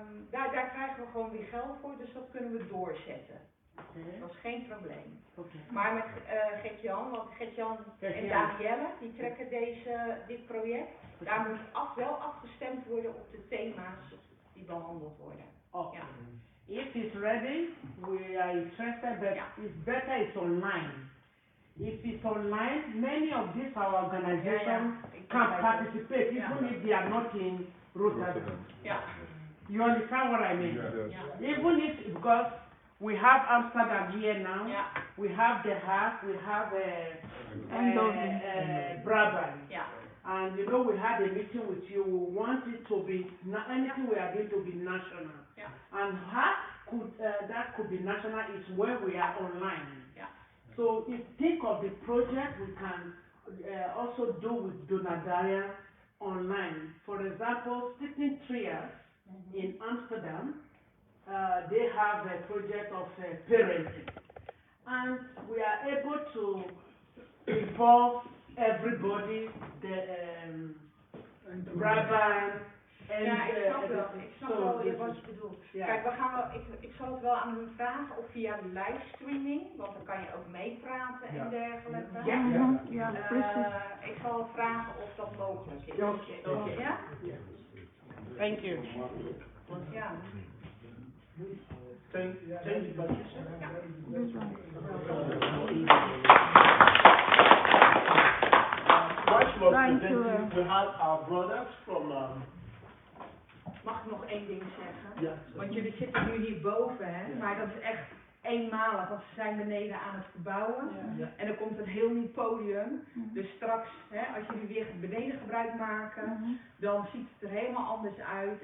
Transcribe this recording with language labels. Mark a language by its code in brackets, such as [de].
[nl] Daar krijgen we gewoon weer geld voor, dus dat kunnen we doorzetten. Okay. Dat is geen probleem. Okay. Maar met Gert-Jan, want Gert-Jan en Danielle, die trekken dit project. Daar moet wel afgestemd worden op de thema's die behandeld worden. Okay. Ja. [en] If it's ready, we are interested, but it's better it's online. If it's online, many of these our organizations can participate, even if they are not in Rotterdam. Yeah. You understand what I mean? Yeah. Even if, because we have Amsterdam here now, we have The Hague, we have Brabant. Yeah. And you know, we had a meeting with you. We want it to be, anything we are doing to be national. Yeah. And how could that could be national is when we are online. Yeah. So if think of the project we can also do with Donadaria online. For example, Sitting Trias in Amsterdam, they have a project of parenting. And we are able to involve everybody, the Brabant, [nl] en ik snap wel wat je bedoelt. Ja. Kijk, ik zal het wel aan u vragen of via de livestreaming, want dan kan je ook meepraten en dergelijke. Ja, precies. Ik zal vragen of dat mogelijk is. Okay. Ja? [en] Thank you. [nl] Ja. [en] Thank you, Patricia. While she was presenting, we had our brothers from. [nl] Mag ik nog één ding zeggen? Ja. Want jullie zitten nu hierboven, hè? Maar dat is echt eenmalig, want ze zijn beneden aan het verbouwen. Ja. En er komt een heel nieuw podium. Dus straks, hè, als jullie weer beneden gebruik maken, dan ziet het er helemaal anders uit.